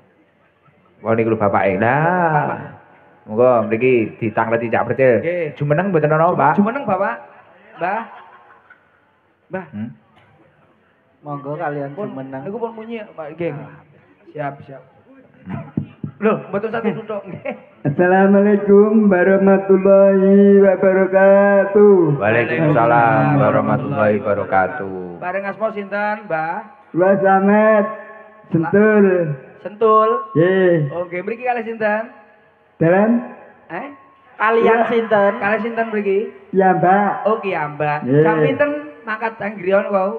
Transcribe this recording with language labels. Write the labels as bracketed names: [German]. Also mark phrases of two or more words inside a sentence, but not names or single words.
[Javanese] Oh niku lho bapake. Lah. Monggo mriki ditangleti Cak Percil. Nggih. Jumeneng mboten ana, Pak. Jumeneng Bapak. Mbah. Monggo kalian Pun jumeneng. niku pun munyi Pak nggih. Siap. Loh, mboten satu tutuk nggih. [Arabic] السلام عليكم ورحمة الله وبركاته. وعليكم السلام ورحمة الله وبركاته. [Javanese] Bareng asma sinten, Mbah? Kula Slamet Sentul. Sentul. Nggih. Oke, mriki kalih sinten? Dalan Kalian sinten? Kalih sinten mriki? ya, Mbak. Oh, Ki Mbah. Nggih. Jam pinten mangkat anggriyon wau?